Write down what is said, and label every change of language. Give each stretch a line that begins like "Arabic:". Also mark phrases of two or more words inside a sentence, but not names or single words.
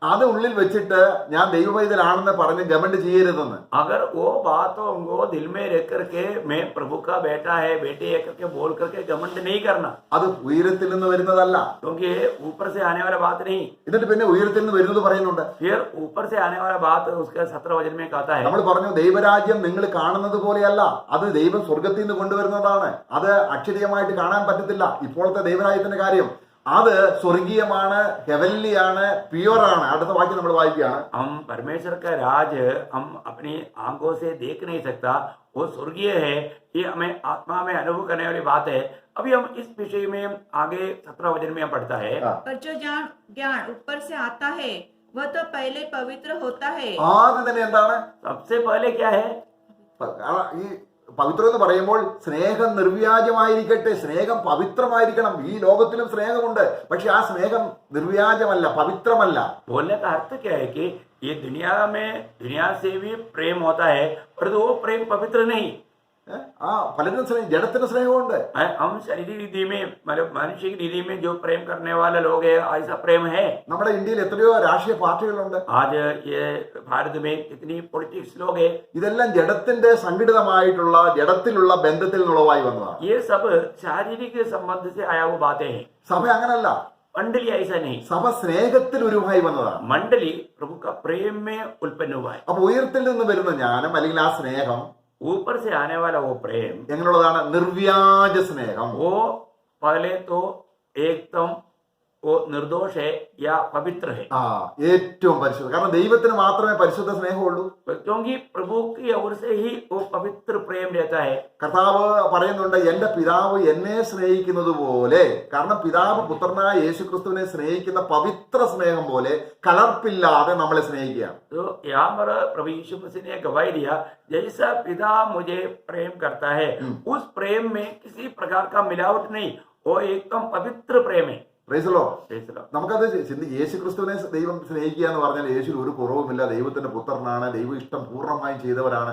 Malayalam: അത് ഉള്ളിൽ വെച്ചിട്ട് ഞാൻ ദൈവവൈതലാണെന്ന് പറഞ്ഞ് ഗമന്റ് ചെയ്യരുതെന്ന്.
Hindi: अगर वो बातों को दिल में रख करके मैं प्रभु का बेटा है बेटी है करके बोल करके घमंड नहीं करना,
Malayalam: അത് ഉയരത്തിൽ നിന്ന് വരുന്നതല്ല.
Hindi: क्योंकि ऊपर से आने वाला बात नहीं.
Malayalam: എന്നിട്ട് പിന്നെ ഉയരത്തിൽ നിന്ന് വരുന്നത് പറയുന്നുണ്ട്.
Hindi: फिर ऊपर से आने वाला बात उसके 17 वचन में कहता है,
Malayalam: നമ്മൾ പറഞ്ഞു ദൈവരാജ്യം നിങ്ങൾ കാണുന്നത് പോലെയല്ല, അത് ദൈവം സ്വർഗത്തിൽ നിന്ന് കൊണ്ടുവരുന്നതാണ്. അത് അക്ഷരീയമായിട്ട് കാണാൻ പറ്റത്തില്ല. ഇപ്പോഴത്തെ ദൈവരാജ്യത്തിന്റെ കാര്യം അത് സ്വർഗീയമാണ്, ഹെവൻലിയാണ്, പ്യുവറാണ്. അടുത്ത വാക്യം നമ്മൾ വായിക്കുകയാണ്.
Hindi: हम परमेश्वर का राज हम अपनी आंखों से देख नहीं सकता, वो स्वर्गीय है. ये हमें आत्मा में अनुभव करने वाली बात है. अभी हम इस विषय में आगे 17 वचन में हम पढ़ता है, पर जो ज्ञान ऊपर से आता है वह तो पहले पवित्र होता है.
Malayalam: ആദ്യം തന്നെ എന്താണ്
Hindi: सबसे पहले क्या है?
Malayalam: ഈ പവിത്രം എന്ന് പറയുമ്പോൾ സ്നേഹം നിർവ്യാജമായിരിക്കട്ടെ, സ്നേഹം പവിത്രമായിരിക്കണം. ഈ ലോകത്തിലും സ്നേഹമുണ്ട്, പക്ഷെ ആ സ്നേഹം നിർവ്യാജമല്ല, പവിത്രമല്ല.
Hindi: बोलने का अर्थ क्या है कि ये दुनिया से भी प्रेम होता है, परंतु वो प्रेम पवित्र नहीं.
Malayalam: ആ പലരും സ്നേഹം, ജഡത്തിന് സ്നേഹമുണ്ട്.
Hindi: हम शारीरिक रीति में मतलब मनुष्य की रीति में जो प्रेम करने वाले लोग है, ऐसा प्रेम है.
Malayalam: നമ്മുടെ ഇന്ത്യയിൽ എത്രയോ രാഷ്ട്രീയ പാർട്ടികളുണ്ട്.
Hindi: आज ये भारत में कितनी पॉलिटिक्स लोग है,
Malayalam: ഇതെല്ലാം ജഡത്തിന്റെ സംഘടിതമായിട്ടുള്ള ജഡത്തിലുള്ള ബന്ധത്തിൽ നിന്നുള്ളവായി വന്നതാണ്.
Hindi: ये सब शारीरिक संबंध से आया हुआ बातें हैं.
Malayalam: സഭ അങ്ങനല്ല,
Hindi: मंडली ऐसा नहीं.
Malayalam: സഭ സ്നേഹത്തിൽ ഉരുവായി വന്നതാണ്.
Hindi: मंडली प्रभु का प्रेम में उत्पन्न हुआ है.
Malayalam: അപ്പൊ ഉയരത്തിൽ നിന്ന് വരുന്ന ജ്ഞാനം അല്ലെങ്കിൽ ആ സ്നേഹം
Hindi: ऊपर से आने वाला वो प्रेम,
Malayalam: എങ്ങനെയുള്ളതാണ്? നിർവ്യാജ സ്നേഹം.
Hindi: वो पहले तो एकदम वो निर्दोष है या पवित्र है.
Malayalam: ആ ഏറ്റവും പരിശുദ്ധ. കാരണം ദൈവത്തിന് മാത്രമേ പരിശുദ്ധ സ്നേഹമുള്ളൂ.
Hindi: क्योंकि प्रभु की ओर से ही वो पवित्र प्रेम रहता है.
Malayalam: കർത്താവ് പറയുന്നുണ്ട്, എന്റെ പിതാവ് എന്നെ സ്നേഹിക്കുന്നത് പോലെ. കാരണം പിതാവ് പുത്രനായ യേശുക്രിസ്തുവിനെ സ്നേഹിക്കുന്ന പവിത്ര സ്നേഹം പോലെ കലർപ്പില്ലാതെ നമ്മളെ സ്നേഹിക്കുകയാണ്.
Hindi: तो यहाँ पर प्रभु यीशु मसीह ने गवाही दिया, जैसा पिता मुझे प्रेम करता है उस प्रेम में किसी प्रकार का मिलावट नहीं, वो एकदम पवित्र प्रेम है.
English: Praise the Lord. Praise the Lord.
Malayalam: നമുക്കത് യേശുക്രിസ്തുവിനെ ദൈവം സ്നേഹിക്കുക എന്ന് പറഞ്ഞാൽ യേശുവിൽ ഒരു കുറവുമില്ല, ദൈവത്തിന്റെ പുത്രനാണ്, ദൈവ ഇഷ്ടം പൂർണ്ണമായും ചെയ്തവരാണ്.